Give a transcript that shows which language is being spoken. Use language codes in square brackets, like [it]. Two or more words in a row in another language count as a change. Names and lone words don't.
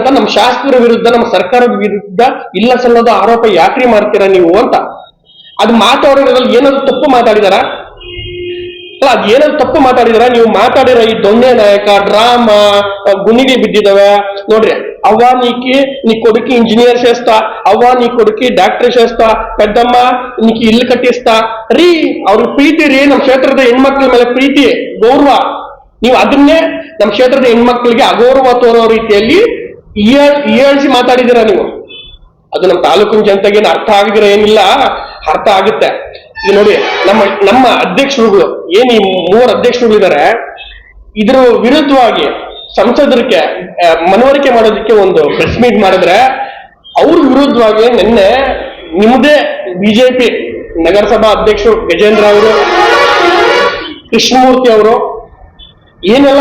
[kn] ನಮ್ಮ ಶಾಸಕರ ವಿರುದ್ಧ, ನಮ್ಮ ಸರ್ಕಾರದ ವಿರುದ್ಧ ಇಲ್ಲ ಸಲ್ಲದ ಆರೋಪ ಯಾಕ್ರಿ ಮಾಡ್ತೀರಾ ನೀವು ಅಂತ. ಅದು ಮಾತಾಡೋದ್ರಲ್ಲಿ ಏನಾದ್ರು ತಪ್ಪು ಮಾತಾಡಿದಾರ? ಅಲ್ಲ, ಅದು ಏನಾದ್ರು ತಪ್ಪು ಮಾತಾಡಿದಾರ? ನೀವು ಮಾತಾಡಿರೋ ಈ ದೊಣ್ಣೆ ನಾಯಕ ಡ್ರಾಮಾ ಗುಣಿಗೆ ಬಿದ್ದಿದ್ದಾವೆ ನೋಡ್ರಿ. [te] ಅವ್ವ నీ కొడుకు ఇంజనీర్ చేస్తా, ಅವ್ವ నీ కొడుకు ಡಾಕ್ಟರ್ చేస్తా, పెద్దమ్మ నీకు ఇల్లు కట్టిస్తా ರೀ. [kn] ಅವ್ರ ಪ್ರೀತಿ ರೀ, ನಮ್ಮ ಕ್ಷೇತ್ರದ ಹೆಣ್ಮಕ್ಳ ಮೇಲೆ ಪ್ರೀತಿ, ಗೌರವ. ನೀವು ಅದನ್ನೇ ನಮ್ಮ ಕ್ಷೇತ್ರದ ಹೆಣ್ಮಕ್ಳಿಗೆ ಅಗೌರವ ತೋರೋ ರೀತಿಯಲ್ಲಿ ಹೀಯಾಳಿಸಿ ಮಾತಾಡಿದಿರ ನೀವು. ಅದು ನಮ್ಮ ತಾಲೂಕಿನ ಜನತೆಗೆ ಅರ್ಥ ಆಗಿದಿರ ಏನಿಲ್ಲ, ಅರ್ಥ ಆಗುತ್ತೆ. ಈಗ ನೋಡಿ, ನಮ್ಮ ಅಧ್ಯಕ್ಷರುಗಳು ಏನ್ ಈ 3 ಅಧ್ಯಕ್ಷರುಗಳಿದ್ದಾರೆ, ಇದ್ರ ವಿರುದ್ಧವಾಗಿ ಸಂಸದರಿಗೆ ಮನವರಿಕೆ ಮಾಡೋದಕ್ಕೆ ಒಂದು [en] press meet [kn] ಮಾಡಿದ್ರೆ, ಅವ್ರ ವಿರುದ್ಧವಾಗಿ ನಿನ್ನೆ ನಿಮ್ಮದೇ ಬಿಜೆಪಿ ನಗರಸಭಾ ಅಧ್ಯಕ್ಷರು ಗಜೇಂದ್ರ ಅವರು, ಕೃಷ್ಣಮೂರ್ತಿ ಅವರು ಏನೆಲ್ಲ ಮಾತಾಡಿದ್ದಾರೆ ನೋಡ್ರಿ.